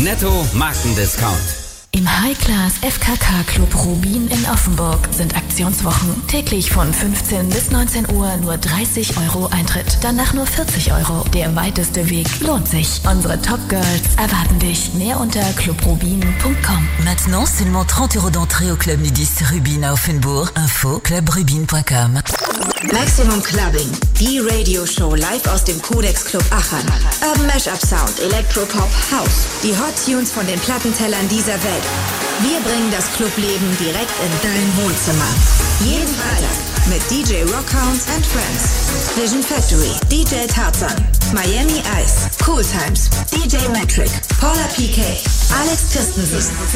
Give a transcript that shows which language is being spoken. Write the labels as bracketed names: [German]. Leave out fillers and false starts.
[German] Netto-Marken-Discount. Im High-Class-FKK-Club Rubin in Offenburg sind Aktionswochen täglich von 15 bis 19 Uhr nur 30 Euro Eintritt, danach nur 40 Euro. Der weiteste Weg lohnt sich. Unsere Top-Girls erwarten dich. Mehr unter clubrubin.com. [French] Maintenant seulement 30 Euro d'entrée au Club Nudist Rubin à Offenburg. Info clubrubin.com. [German] Maximum Clubbing, die Radioshow live aus dem Codex Club Aachen. Urban Mashup Sound, Electropop, House, die Hot Tunes von den Plattentellern dieser Welt. Wir bringen das Clubleben direkt in dein Wohnzimmer. Jeden Freitag mit DJ Rockhounds and Friends, Vision Factory, DJ Tarzan, Miami Ice, Cool Times, DJ Metric, Paula PK, Alex Christensen.